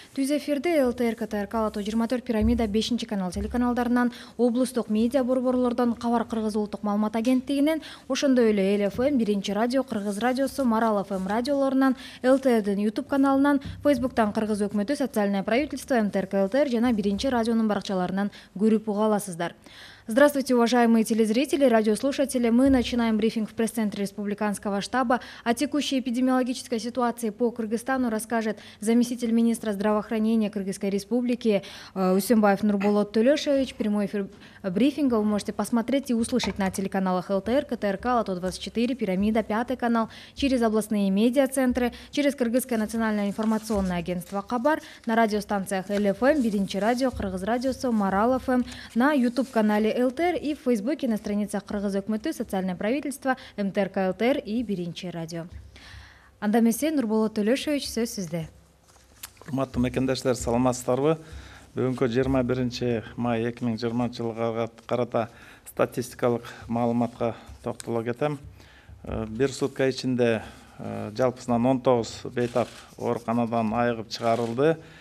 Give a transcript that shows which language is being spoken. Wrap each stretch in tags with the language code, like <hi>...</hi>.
<ky>Түз эфирде ЛТР, КТРК, Ало 24, Пирамида 5 канал телеканалдарынан, облустук медиа борборлордон, Кабар Кыргыз улуттук маалымат агенттигинен, ошондой эле Эл ФМ, Биринчи радио, Кыргыз радиосу, Марал ФМ радиолорунан, ЛТРдин YouTube каналынан, Facebooктан Кыргыз өкмөтү, Социальное правительство, МТРК ЛТР жана Биринчи радионун баракчаларынан көрүп уга аласыздар.</ky> <ru>Здравствуйте, уважаемые телезрители, радиослушатели. Мы начинаем брифинг в пресс-центре Республиканского штаба. О текущей эпидемиологической ситуации по Кыргызстану расскажет заместитель министра здравоохранения Кыргызской Республики Усенбаев Нурболот Төлөшович. Прямой эфир брифинга вы можете посмотреть и услышать на телеканалах ЛТР, КТРК, Ало 24, Пирамида, 5 канал, через областные медиацентры, через Кыргызское национальное информационное агентство Кабар, на радиостанциях Эл ФМ, Биринчи радио, Кыргыз радиосу, Марал ФМ, на YouTube-канале ЛТР и в Фейсбуке на страницах Кыргыз өкмөтү, Социальное правительство, МТРК ЛТР и Биринчи радио.</ru> <ky>Анда эмесе Нурболот Төлөшович, сөз сизде. Урматтуу мекендештер, саламатсыздарбы? Бүгүнкү 21 май 2020 жылга карата статистикалык маалыматка токтоло кетем. Бир сутка ичинде жалпысынан 19 бейтап ооруканадан айыгып чыгарылды.</ky>